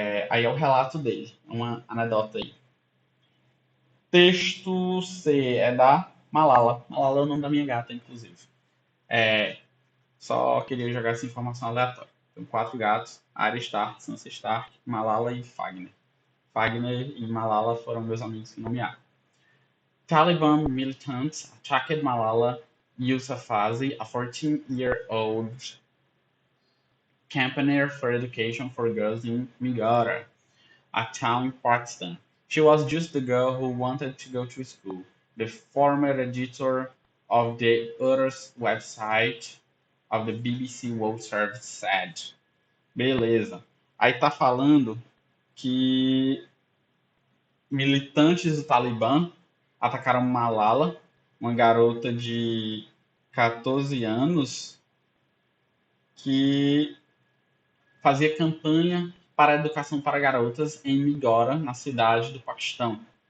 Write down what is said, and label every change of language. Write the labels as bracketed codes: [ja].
[pt] Aí é o relato dele, uma anedota aí. Texto C é da Malala. Malala é o nome da minha gata, inclusive. É, Só queria jogar essa informação aleatória. Tem 4 gatos: Arya Stark, Sansa Stark, Malala e Fagner. Fagner e Malala foram meus amigos que nomearam. [en] Taliban militants attacked Malala Yousafzai, a 14-year-old campaigner for education for girls in Migora, a town in Pakistan. She was just the girl who wanted to go to school. The former editor of the Urus website of the BBC World Service said. [pt] Beleza. Aí tá falando que militantes do Talibã atacaram Malala, uma garota de 14 anos que fazia campanha para a educação para garotas em Migora, na cidade do Paquistão.